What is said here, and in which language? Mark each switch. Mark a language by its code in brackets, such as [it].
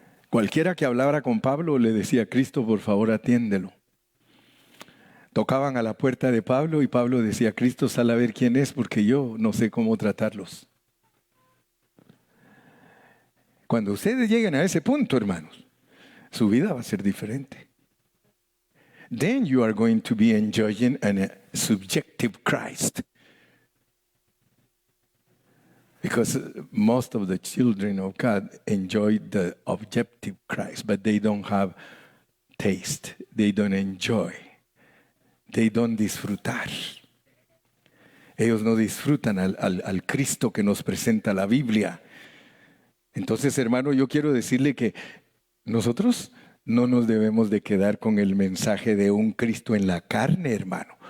[es] Cualquiera que hablara con Pablo le decía, Cristo, por favor, atiéndelo. Tocaban a la puerta de Pablo y Pablo decía, Cristo, sal a ver quién es porque yo no sé cómo tratarlos. Cuando ustedes lleguen a ese punto, hermanos, su vida va a ser diferente. [en] Then you are going to be enjoying a subjective Christ. Because most of the children of God enjoy the objective Christ, but they don't have taste. They don't enjoy. They don't [es] disfrutar. Ellos no disfrutan al Cristo que nos presenta la Biblia. Entonces, hermano, yo quiero decirle que nosotros no nos debemos de quedar con el mensaje de un Cristo en la carne, hermano.